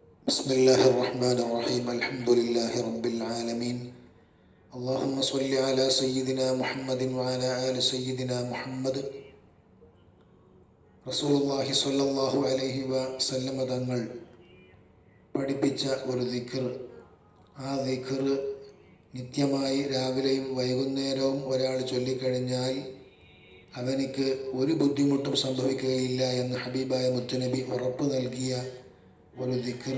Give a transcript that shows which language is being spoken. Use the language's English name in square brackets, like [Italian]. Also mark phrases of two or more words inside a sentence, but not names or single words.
[Arabic] بسم الله الرحمن الرحيم الحمد لله رب العالمين اللهم صل على سيدنا محمد وعلى آل سيدنا محمد رسول الله صلى الله عليه وسلم [Malayalam] തങ്ങൾ പഠിപ്പിച്ച ഒരു ദിക്ർ. ആ ദിക്ർ നിത്യമായി രാവിലെയും വൈകുന്നേരവും ഒരാൾ ചൊല്ലിക്കഴിഞ്ഞാൽ അവനിക്ക് ഒരു ബുദ്ധിമുട്ടും സംഭവിക്കുകയില്ല എന്ന് ഹബീബായ മുത്തുനബി ഉറപ്പ് നൽകിയ ഒരു ദിക്ർ.